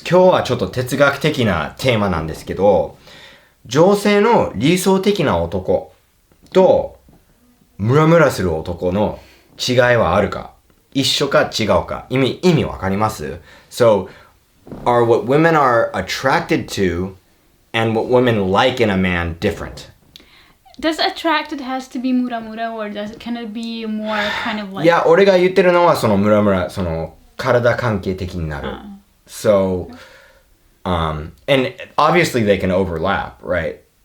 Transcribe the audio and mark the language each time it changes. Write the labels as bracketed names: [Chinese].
[Japanese] 今日はちょっと哲学的なテーマなんですけど、女性の理想的な男とムラムラする男の違いはあるか、一緒か違うか、意味わかります？ [English] So, are what women are attracted to and what women like in a man different? Does attracted has to be mura or can it be more kind of like... [Japanese] いや、俺が言ってるのはそのムラムラ、その体関係的になる。 [English] So, and obviously they can overlap, right?